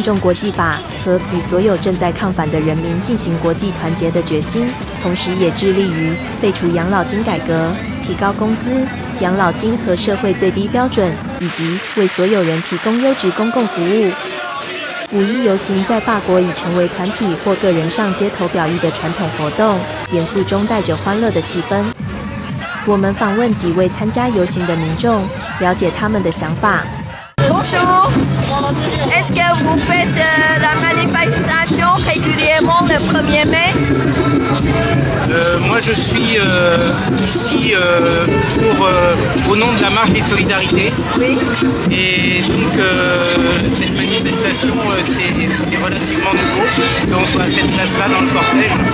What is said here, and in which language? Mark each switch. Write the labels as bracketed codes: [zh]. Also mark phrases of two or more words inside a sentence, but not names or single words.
[zh] 重国际法和与所有正在抗反的人民进行国际团结的决心，同时也致力于废除养老金改革、提高工资、养老金和社会最低标准，以及为所有人提供优质公共服务。5.1游行在法国已成为团体或个人上街头表意的传统活动，严肃中带着欢乐的气氛。我们访问几位参加游行的民众，了解他们的想法。 [fr] Bonjour, est-ce que vous faites la manifestation régulièrement le 1er mai? Moi je suis ici au nom de la marche des solidarités. Oui. Et donc cette manifestation c'est relativement nouveau qu'on soit à cette place-là dans le cortège.